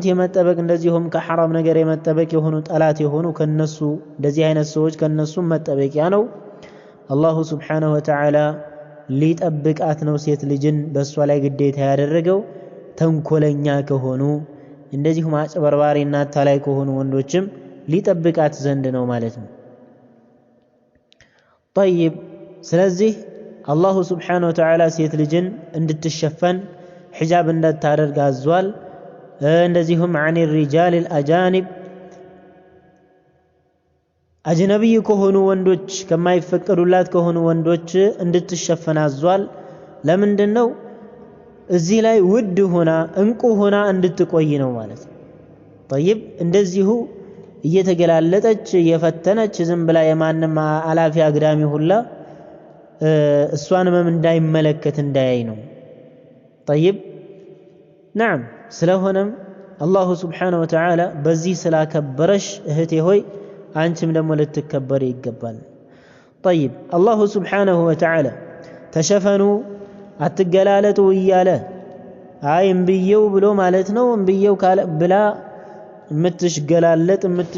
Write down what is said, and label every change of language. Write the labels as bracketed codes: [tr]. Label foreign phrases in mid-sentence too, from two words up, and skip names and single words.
[am] የመጠበቅ እንደዚሁም ከሐራም ነገር የመጠበቅ የሆኑ ጠላት የሆኑ ከነሱ እንደዚህ አይነት ሰዎች ከነሱ መጠበቂያ ነው። [ar] الله سبحانه وتعالى [am] ሊጠብቃት ነው ሴት ልጅን በእሷ ላይ ግዴታ ያደረገው ተንኮለኛ ከሆኑ እንደዚሁም አጭበርባሪና አታላይ ከሆኑ ወንዶችም ሊጠብቃት ዘንድ ነው ማለት ነው። طيب ስለዚህ [ar] الله سبحانه وتعالى [am] ሴት ልጅን እንድትሸፈን ሒጃብ እንዳታደርግ አዟል። እንደዚሁም [ar] عن الرجال الأجانب [am] አጅነቢይ ከሆኑ ወንዶች ከማይፈቀዱላት ከሆኑ ወንዶች እንድትሸፈን አዟል። ለምንድነው? እዚህ ላይ ውድ ሆና እንቁ ሆና እንድትቆይ ነው ማለት ነው። طيب እንደዚሁ እየተገላለጠች እየፈተነች ዝም ብላ የማንም አላፊ አግዳሚ ሁላ እሷን እንዳይመለከት እንዳያይ ነው። [ar] طيب نعم [am] ስለሆነም [ar] الله سبحانه وتعالى [am] በዚህ ስላከበረሽ እህቴ ሆይ አንቺም ደግሞ ልትከበር ይገባል። طيب [ar] الله سبحانه وتعالى [am] ተሸፈኑ አትገላለጡ እያለ አይ እምብየው ብሎ ማለት ነው። እምብየው ብላ የምትሽገላለጥ